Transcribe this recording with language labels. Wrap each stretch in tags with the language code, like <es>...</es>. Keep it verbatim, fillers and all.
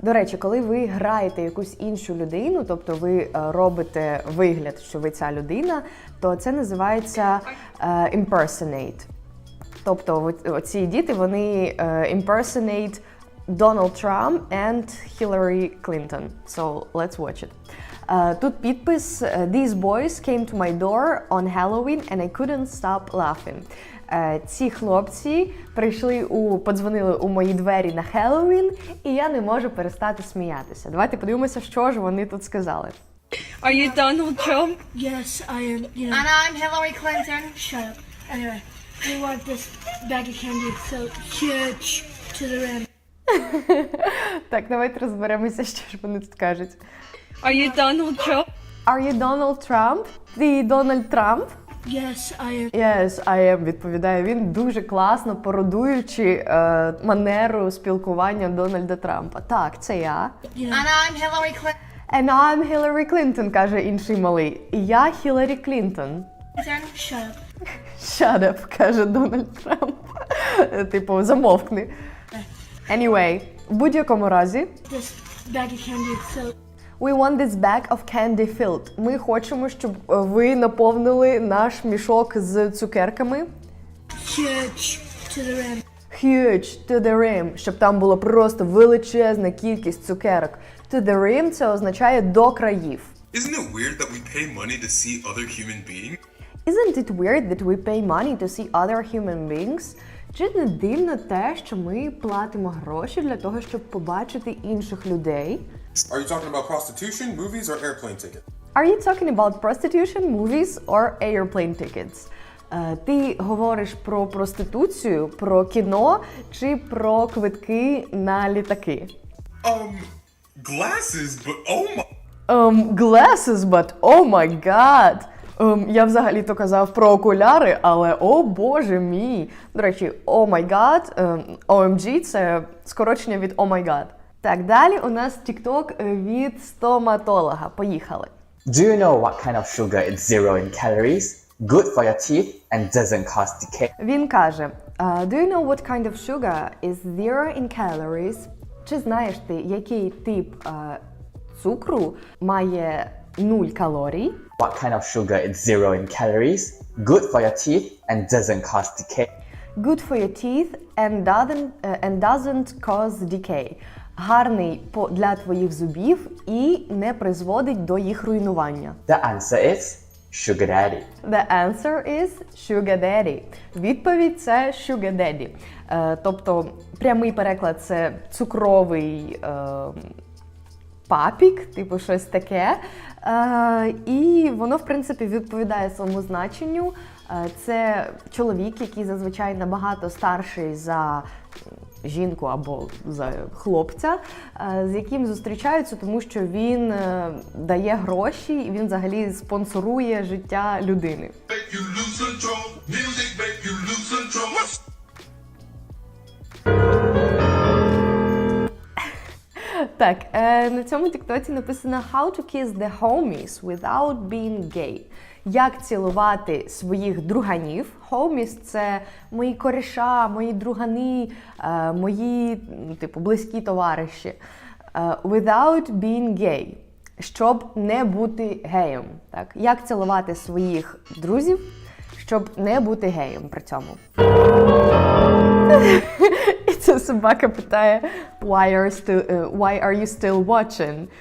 <uk>До речі, коли ви граєте якусь іншу людину, тобто ви е, робите вигляд, що ви ця людина, то це називається е, impersonate. Тобто от- оці діти, вони е, impersonate Donald Trump and Hillary Clinton.</uk> <en>So let's watch it.</en> <uk>Е, Тут підпис е,</uk> <en>These boys came to my door on Halloween and I couldn't stop laughing.</en> <uk>Е, Ці хлопці прийшли у подзвонили у мої двері на Хеллоуін, і я не можу перестати сміятися. Давайте подивимося, що ж вони тут сказали.</uk> <en>Are you Donald Trump? Yes, I am. You know, And I'm Hillary Clinton. shut up. Anyway, we want this bag of candy so huge to the rim.</en> <uk>Так, давайте розберемося, що ж вони тут кажуть.</uk> <en>Are you Donald Trump? Are you Donald Trump?</en> <uk>Ти Дональд Трамп?</uk> <en>Yes, I am. Yes, I am,</en> <uk>відповідає він, дуже класно пародуючи е, манеру спілкування Дональда Трампа. Так, це я.</uk> <en>You know, And I'm Hillary Clinton. And I'm Hillary Clinton,</en> <uk>каже інший малий. І я Хіларі Клінтон.</uk> <en>shut up. Shut up,</en> <uk>каже Дональд Трамп. Е, Типу, замовкни.</uk> <en>Anyway,</en> <uk>в будь-якому разі,</uk> <en>This bag of candy so we want this bag of candy filled.</en> <uk>Ми хочемо, щоб е, ви наповнили наш мішок з цукерками</uk> <en>huge to the rim. huge to the rim,</en> <uk>щоб там була просто величезна кількість цукерок.</uk> <en>To the rim</en> <uk>– це означає до країв.</uk> <en>Isn't it weird that we pay money to see other human beings? Isn't it weird that we pay money to see other human beings?</en> <uk>Чи не дивно те, що ми платимо гроші для того, щоб побачити інших людей?</uk> <en>Are you talking about prostitution, movies, or airplane tickets? Are you talking about prostitution, movies or airplane tickets?</en> <uk>Е, Ти говориш про проституцію, про кіно чи про квитки на літаки?</uk> <en>Um, glasses, but oh my. Um, glasses, but oh my god!</en> <uk>Um, я взагалі то казав про окуляри, але о боже мій! До речі,</uk> <en>oh my god, um,</en> <uk>о ем джі – це скорочення від</uk> <en>oh my god.</en> <uk>Так, далі у нас TikTok від стоматолога. Поїхали.</uk> <en>Do you know what kind of sugar is zero in calories, good for your teeth, and doesn't cause decay?</en> <uk>Він каже:</uk> <en>«Uh, Do you know what kind of sugar is zero in calories?</en> <uk>Чи знаєш ти, який тип е, цукру має нуль калорій?</uk> <en>What kind of sugar is zero in calories, good for your teeth, and doesn't cause decay? Good for your teeth and doesn't, е, and doesn't cause decay.</en> <uk>Гарний по- для твоїх зубів і не призводить до їх руйнування.</uk> <en>The answer is sugar daddy. The answer is sugar daddy.</en> <uk>Відповідь – це</uk> <en>sugar daddy.</en> <uk>Е, тобто прямий переклад – це цукровий е, папік, типу щось таке. Е, і воно, в принципі, відповідає своєму значенню. Е, це чоловік, який зазвичай набагато старший за жінку або за хлопця, е, з яким зустрічаються, тому що він е, дає гроші і він взагалі спонсорує життя людини.</uk> <en>Make you lose control. Music make you lose control. Trump. What's</en> <uk>Так, е, на цьому тіктоці написано</uk> <en>How to kiss the homies without being gay.</en> <uk>Як цілувати своїх друганів. Homies – це мої кореша, мої другани, е, мої м, типу, близькі товариші. Е,</uk> <en>Without being gay.</en> <uk>Щоб не бути геєм. Так? Як цілувати своїх друзів, щоб не бути геєм при цьому. І ця собака питає,</uk> <en>why are, still, е, why are you still watching?</en>